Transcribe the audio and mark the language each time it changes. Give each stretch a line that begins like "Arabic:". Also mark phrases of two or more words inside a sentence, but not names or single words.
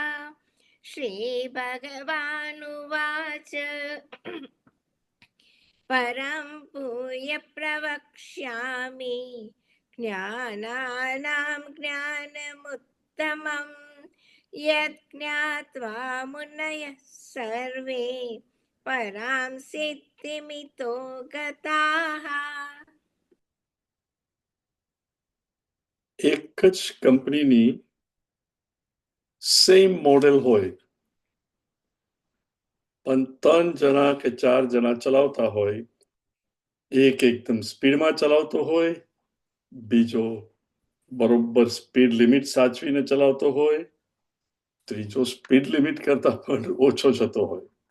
Sanskrit: श्रीभगवानुवाच परं भूय प्रवक्ष्यामि ज्ञानानां ज्ञानमुत्तमम् यज्ञात्वा मुनयः सर्वे परां सिद्धिमितो गताः।
Gujarati: એક જ કંપનીની
English: same model
Gujarati: હોય, પણ 3 જણા કે 4 જણા ચલાવતા હોય. એક એકદમ સ્પીડમાં ચલાવતો હોય, બીજો બરોબર
English: speed limit
Gujarati: સાચવીને ચલાવતો હોય, ત્રીજો
English: speed limit
Gujarati: કરતા પણ ઓછો જતો હોય.